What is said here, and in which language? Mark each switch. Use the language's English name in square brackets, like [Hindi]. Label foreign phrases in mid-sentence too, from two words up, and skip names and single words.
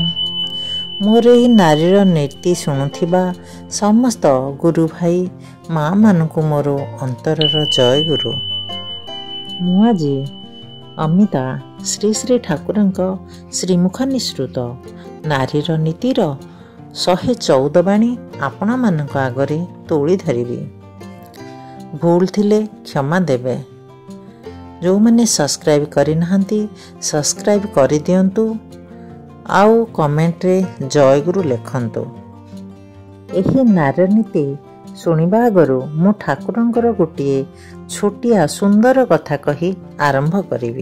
[Odia] ମୋର ଏହି ନାରୀର ନୀତି ଶୁଣୁଥିବା ସମସ୍ତ ଗୁରୁ ଭାଇ ମାଁ ମାନଙ୍କୁ ମୋର ଅନ୍ତରର ଜୟ ଗୁରୁ। ମୁଁ ଆଜି ଅମିତା ଶ୍ରୀ ଶ୍ରୀ ଠାକୁରଙ୍କ ଶ୍ରୀମୁଖ ନିସୃତ ନାରୀର ନୀତିର 114 ବାଣୀ ଆପଣ ମାନଙ୍କ ଆଗରେ ତୋଳି ଧରିବି। ଭୁଲ ଥିଲେ କ୍ଷମା ଦେବେ। ଯୋଉ ମାନେ ସବସ୍କ୍ରାଇବ କରି ନାହାନ୍ତି ସବସ୍କ୍ରାଇବ କରି ଦିଅନ୍ତୁ ଆଉ କମେଣ୍ଟ ରେ ଜୟ ଗୁରୁ ଲେଖନ୍ତୁ। ଏହି ନାରୀ ନୀତି ଶୁଣିବା ଆଗରୁ ମୁଁ ଠାକୁରଙ୍କର ଗୋଟିଏ ଛୋଟିଆ ସୁନ୍ଦର କଥା କହି ଆରମ୍ଭ କରିବି।